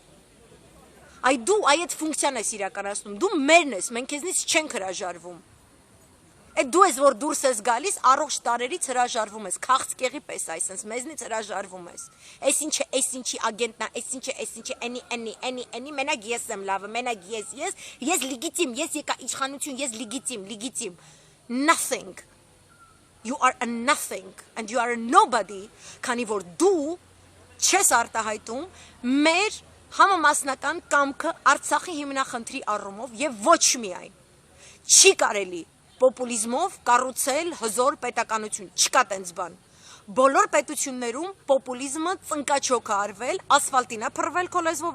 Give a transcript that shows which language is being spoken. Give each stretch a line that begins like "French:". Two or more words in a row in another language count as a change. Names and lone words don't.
Armenian: Այ դու այդ ֆունկցիան ես իրականացնում, դու մերն ես, մենք քեզնից չենք հրաժարվում։ Այդ դու ես, որ դուրս ես գալիս, առողջ տարերից հրաժարվում ես, քաղցկեղի պես այսպես, մեզնից հրաժարվում ես։ Էս ինչ է, էս ինչի ագենտնա, էս ինչ է, էնի, մենակ ես եմ լավը, մենակ ես լիգիտիմ, ես եկա իշխանություն, ես լիգիտիմ։ Nothing.
English: You are a nothing and you are a nobody,
Armenian: քանի որ դու չես արտահայտում մեր համամասնական կամքը Արցախի հիմնախնդրի առումով եւ ոչ միայն։ Չի կարելի պոպուլիզմով կառուցել հզոր պետականություն, չկա տենց բան։ Բոլոր պետություններում պոպուլիզմը ծնկաչոք է արվել, ասֆալտին է փռվել, քո լեզվով